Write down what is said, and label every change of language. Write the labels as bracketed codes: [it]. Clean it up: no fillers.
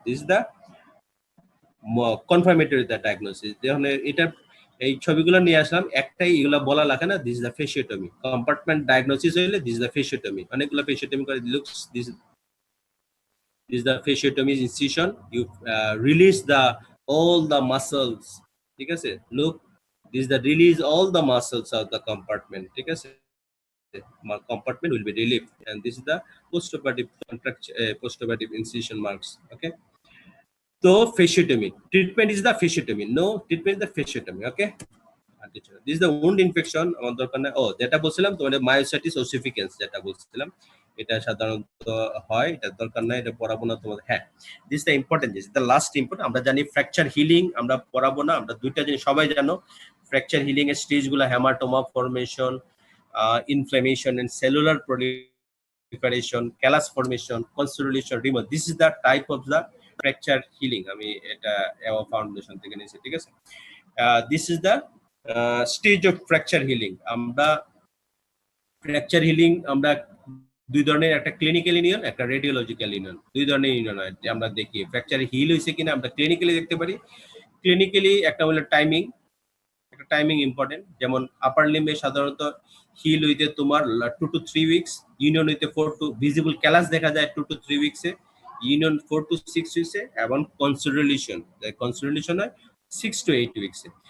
[en] This is the confirmatory the diagnosis. [bn] যখন এটা এই ছবিগুলো নিয়ে আসলাম, একটাই এগুলো বলা লাগে না, [en] This is the fasciotomy. Compartment diagnosis হইলে this is the fasciotomy. অনেকগুলো fasciotomy করে looks this is the fasciotomy incision. You release the all the muscles, [bn] ঠিক আছে। [en] Look, this is the release all the muscles of the compartment, [bn] ঠিক আছে। [en] Compartment will be relieved, and this is the postoperative postoperative incision marks. Okay, so fasciotomy treatment is the fasciotomy, no treatment is the fasciotomy. Okay, this is the wound infection [bn] আমার দরকার নাই। ও যেটা বলছিলাম তোমাদের myositis ওসিফিকেন্স, যেটা বলছিলাম এটা সাধারণত হয়, এটা দরকার নাই, এটা পড়াবো না তোমাদের। হ্যাঁ, [en] This the important, this the last important. [bn] আমরা জানি ফ্র্যাকচার হিলিং আমরা পড়াবো না, আমরা দুইটা জিনিস সবাই জানো। [en] Fracture healing এর stage গুলো haematoma formation, inflammation and cellular proliferation, callus formation, consolidation, removal. This is the type of the fracture healing. [bn] আমি এটা এওয়া ফাউন্ডেশন থেকে নিয়েছি, ঠিক আছে। [en] This is the stage of fracture healing. [bn] আমরা ফ্র্যাকচার হিলিং আমরা দুই ধরনের, একটা ক্লিনিক্যাল ইউনিয়ন, একটা রেডিওলজিক্যাল ইউনিয়ন, দুই ধরনের ইউনিয়ন হয় যে আমরা দেখি ফ্র্যাকচার হিল হয়েছে কিনা আমরা ক্লিনিক্যালি দেখতে পারি। ক্লিনিক্যালি একটা হলো টাইমিং, একটা টাইমিং ইম্পর্টেন্ট। যেমন আপার লিম্বে সাধারণত হিল হইতে তোমার 2 to 3 উইকস, ইউনিয়ন হইতে 4 to, ভিজিবল ক্যালাস দেখা যায় 2 to 3 উইকসে, ইউনিয়ন 4 to 6 উইকসে, এবং কনসোলিডেশন হয় 6 to 8 উইকসে।